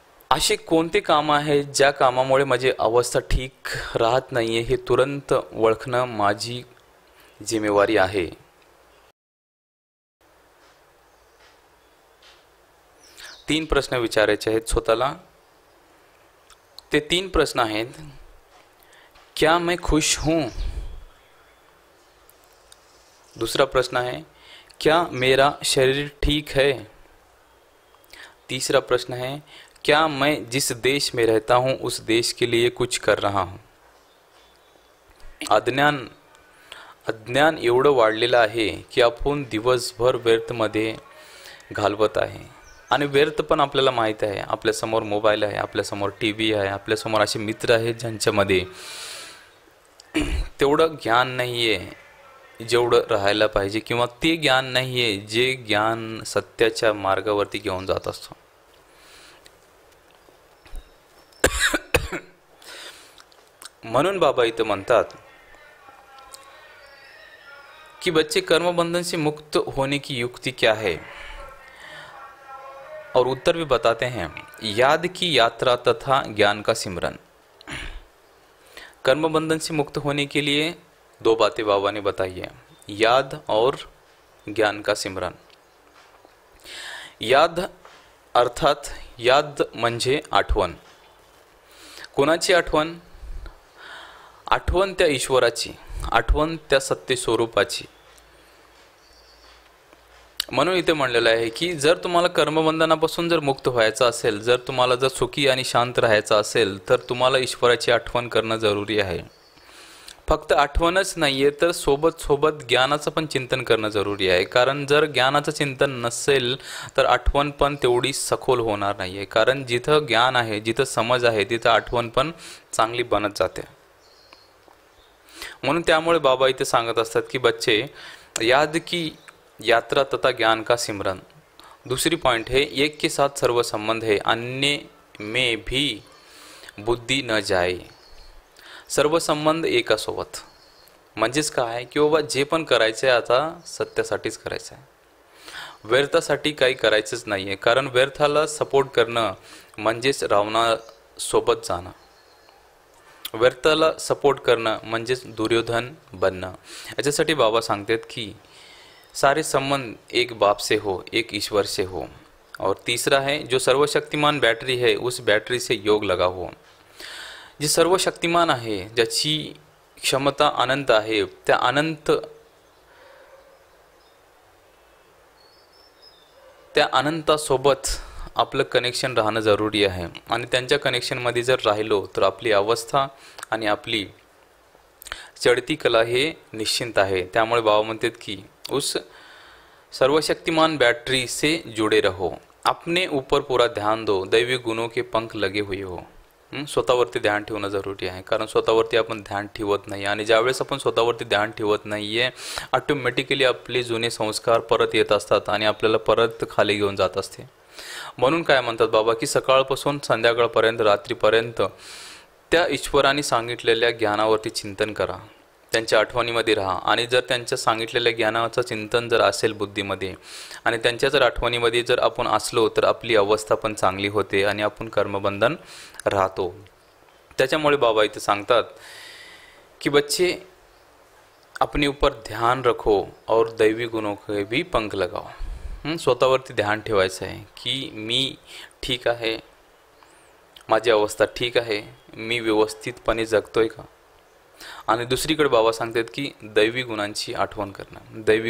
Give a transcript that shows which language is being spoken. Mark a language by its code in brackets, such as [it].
[mr] असे कोणते काम आहे ज्या कामामुळे माझी अवस्था ठीक राहत नाहीये हे तुरंत ओळखणं माझी जिम्मेवारी आहे। तीन प्रश्न विचारायचे आहेत स्वतःला। ते तीन प्रश्न आहेत, [hi] क्या मैं खुश हूं? दूसरा प्रश्न है, क्या मेरा शरीर ठीक है? तीसरा प्रश्न है, क्या मैं जिस देश में रहता हूं उस देश के लिए कुछ कर रहा हूं? [mr] अज्ञान एवढं वाढलेलं आहे की आपण दिवसभर व्यर्थमध्ये घालवत आहे आणि व्यर्थ पण आपल्याला माहित आहे। आपल्यासमोर मोबाईल आहे, आपल्यासमोर टीव्ही आहे, आपल्यासमोर असे मित्र आहेत ज्यांच्यामध्ये तेवढं ज्ञान नाहीये जेवढं राहायला पाहिजे, किंवा ते ज्ञान नाहीये जे ज्ञान सत्याच्या मार्गावरती घेऊन जात असतो। म्हणून बाबा इथे म्हणतात कि [hi] बच्चे, कर्म बंधन से मुक्त होने की युक्ति क्या है? और उत्तर भी बताते हैं। याद की यात्रा तथा ज्ञान का सिमरन। कर्म बंधन से मुक्त होने के लिए दो बातें बाबा ने बताई है, याद और ज्ञान का सिमरन। [mr] याद अर्थात याद म्हणजे आठवण. कोणाची आठवण? आठवण त्या ईश्वराची, आठवण त्या सत्य स्वरूपाची. म्हणून इथे म्हणलेलं आहे की जर तुम्हाला कर्मबंधनापासून जर मुक्त व्हायचं असेल, जर तुम्हाला जर सुखी आणि शांत राहायचं असेल, तर तुम्हाला ईश्वराची आठवण करणं जरुरी आहे. फक्त आठवणच नाहीये तर सोबत सोबत ज्ञानाचं पण चिंतन करणं जरुरी आहे. कारण जर ज्ञानाचं चिंतन नसेल तर आठवण पण तेवढी सखोल होणार नाहीये. कारण जिथं ज्ञान आहे, जिथं समज आहे, तिथं आठवण पण चांगली बनत जाते. म्हणून त्यामुळे बाबा इथे सांगत असतात की [hi] बच्चे, याद की यात्रा तथा ज्ञान का सिमरन. दूसरी पॉइंट है एक के साथ सर्व संबंध है, अन्य में भी बुद्धी न जाए. [mr] सर्व संबंध एकासोबत. म्हणजेच काय की बाबा जे पण करायचं आहे आता सत्यासाठीच करायचं आहे, व्यर्थासाठी काही करायचंच नाही आहे. कारण व्यर्थाला सपोर्ट करणं म्हणजेच रावणासोबत जाणं, व्यर्थाला सपोर्ट करणं म्हणजेच दुर्योधन बनणं. याच्यासाठी बाबा सांगतात की [hi] सारे संबंध एक बाप से हो, एक ईश्वर से हो. और तीसरा है जो सर्वशक्तिमान बैटरी है उस बैटरी से योग लगा हो. [mr] जे सर्वशक्तिमान आहे, ज्याची क्षमता अनंत आहे, त्या अनंतासोबत आपलं कनेक्शन राहणं जरुरी आहे. आणि त्यांच्या कनेक्शनमध्ये जर राहिलो तर आपली अवस्था आणि आपली चढती कला हे निश्चिंत आहे. त्यामुळे बाबा म्हणतात की [hi] उस सर्वशक्तिमान बैटरी से जुड़े रहो, अपने ऊपर पूरा ध्यान दो, दैवी गुणों के पंख लगे हुए हो. [mr] स्वतःवरती ध्यान ठेवणं जरुरी आहे. कारण स्वतःवरती आपण ध्यान ठेवत नाही, आणि ज्यावेळेस आपण स्वतःवरती ध्यान ठेवत नाहीये ऑटोमॅटिकली आपले जुने संस्कार परत येत असतात आणि आपल्याला परत खाली घेऊन जात असते. म्हणून काय म्हणतात बाबा की सकाळपासून संध्याकाळपर्यंत, रात्रीपर्यंत त्या ईश्वराने सांगितलेल्या ज्ञानावरती चिंतन करा, त्यांच्या आठवणीमध्ये राहा. आणि जर त्यांच्या सांगितलेल्या ज्ञानाचं चिंतन जर असेल बुद्धीमध्ये आणि त्यांच्या जर आठवणीमध्ये जर आपण असलो तर आपली अवस्था पण चांगली होते आणि आपण कर्मबंधन राहतो. त्याच्यामुळे बाबा इथे सांगतात की [hi] बच्चे अपने ऊपर ध्यान रखो और दैवी गुणों के भी पंख लगाओ. [mr] स्वतःवरती ध्यान ठेवायचं आहे की मी ठीक आहे, माझी अवस्था ठीक आहे, मी व्यवस्थितपणे जगतोय का. आणि दुसरीकडे बाबा सांगतात की दैवी गुणांची आठवण करणं.